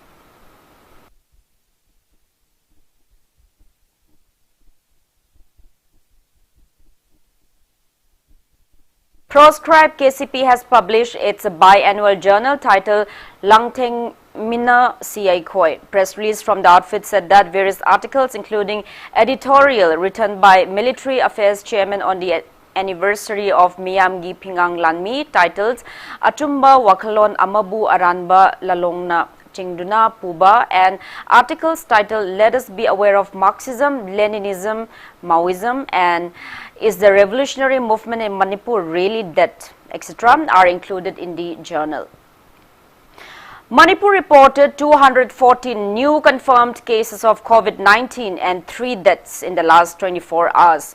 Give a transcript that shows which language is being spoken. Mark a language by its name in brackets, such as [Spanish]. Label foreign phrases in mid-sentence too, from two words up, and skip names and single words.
[English] Proscribed KCP has published its biannual journal titled Langteng Mina Siai Khoi. Press release from the outfit said that various articles, including editorial written by Military Affairs Chairman on the anniversary of Miyamgi Pingang Lanmi, titled Atumba Wakalon Amabu Aranba Lalongna Chingduna Puba, and articles titled Let Us Be Aware of Marxism, Leninism, Maoism, and Is the Revolutionary Movement in Manipur Really Dead, etc. are included in the journal. Manipur reported 214 new confirmed cases of COVID-19 and 3 deaths in the last 24 hours.